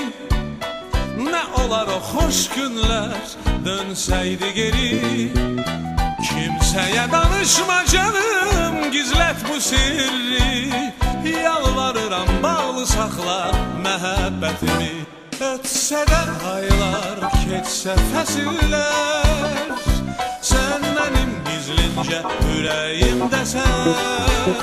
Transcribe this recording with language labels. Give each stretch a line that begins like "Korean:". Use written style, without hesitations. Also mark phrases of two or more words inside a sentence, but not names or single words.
Turkish: Ne olar o hoş günler dönseydi geri. Kimseye danışma canım, gizlet bu sirri.
Azerbaijani: Yalvarıram bağlı sakla məhəbbətimi. Ötsə də aylar, keçsə fəsillər, sən mənim gizlincə ürəyimdəsən.